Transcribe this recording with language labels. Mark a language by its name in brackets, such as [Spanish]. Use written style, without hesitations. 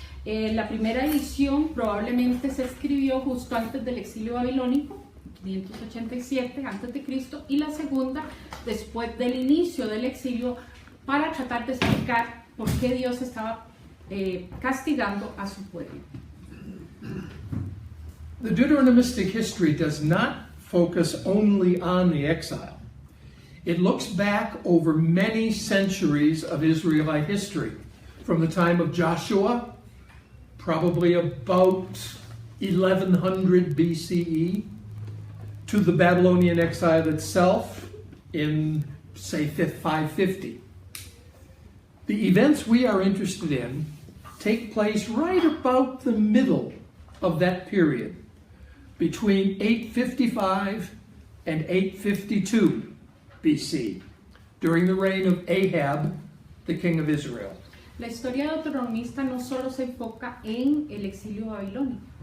[Spanish] La primera edición probablemente se escribió justo antes del exilio babilónico, 587 a.C., y la segunda después del inicio del exilio, para tratar de explicar por qué Dios estaba castigando a su pueblo. [English] The Deuteronomistic history does not focus only on the exile. It looks back over many centuries of Israelite history, from the time of Joshua, probably about 1100 BCE, to the Babylonian exile itself in, say, 550. The events we are interested in take place right about the middle of that period, between 855 and 852 BC, during the reign of Ahab, the king of Israel. [Spanish] La historia deuteronomista no solo se enfoca en el exilio babilónico.